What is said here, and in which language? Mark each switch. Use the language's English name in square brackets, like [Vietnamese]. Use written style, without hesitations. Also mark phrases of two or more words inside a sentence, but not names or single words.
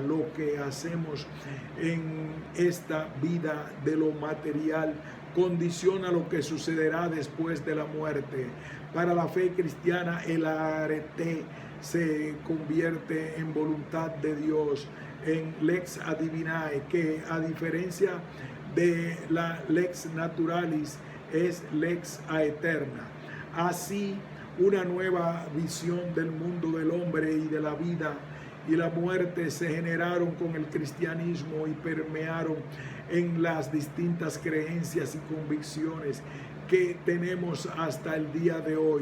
[Spanish] Lo que hacemos en esta vida de lo material condiciona lo que sucederá después de la muerte. Para la fe cristiana, el arete se convierte en voluntad de Dios, en [Latin] lex divinae, [Spanish] que a diferencia de la [Latin] lex naturalis [Spanish] es [Latin] lex aeterna. [Spanish] Así, una nueva visión del mundo del hombre y de la vida y la muerte se generaron con el cristianismo y permearon en las distintas creencias y convicciones que tenemos hasta el día de hoy.